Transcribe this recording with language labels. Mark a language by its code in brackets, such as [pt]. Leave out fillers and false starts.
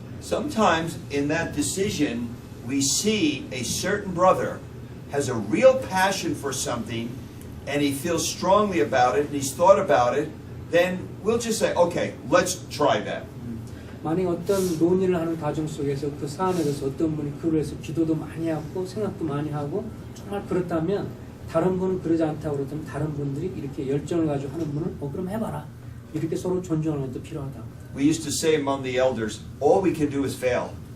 [en] Sometimes in that decision we see a certain brother has a real passion for something and he feels strongly about it and he's thought about it, then we'll just say, okay, let's try that. [ko] 만약 어떤 논의를 하는 과정 속에서 그 사안에 대해서 어떤 분이 그걸 위해서 기도도 많이 하고 생각도 많이 하고 정말 그렇다면 다른 분은 그러지 않다고 그렇다면 다른 분들이 이렇게 열정을 가지고 하는 분은 그럼 해봐라. 이렇게 서로 존중하는 것도 필요하다. [en] We used to say among the elders, all we can do is fail.